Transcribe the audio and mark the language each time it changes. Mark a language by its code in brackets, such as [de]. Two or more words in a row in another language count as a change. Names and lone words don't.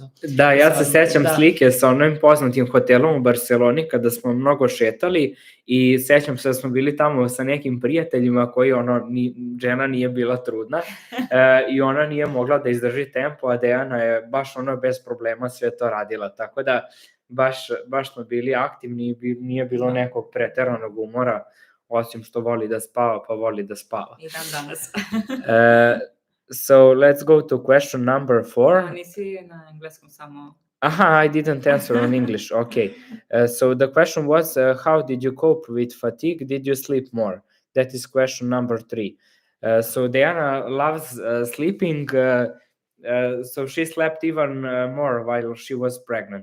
[sr] Da, ja se sećam slike sa onim poznatim hotelom u Barceloni kada smo mnogo šetali i sećam se da smo bili tamo sa nekim prijateljima koji žena nije bila trudna i ona nije mogla da izdrži tempo, a Dejana je baš bez problema sve to radila, tako da baš smo bili aktivni i nije bilo nekog preteranog umora, osim što voli da spava, pa voli da spava. I dan danas. [en] So let's go to question number 4. [sr] Nisi na engleskom samo... [en] I didn't answer on English. Okay. So the question was, how did you cope with fatigue? Did you sleep more? That is question number 3. So Dejana loves sleeping. So she slept even more while she was pregnant.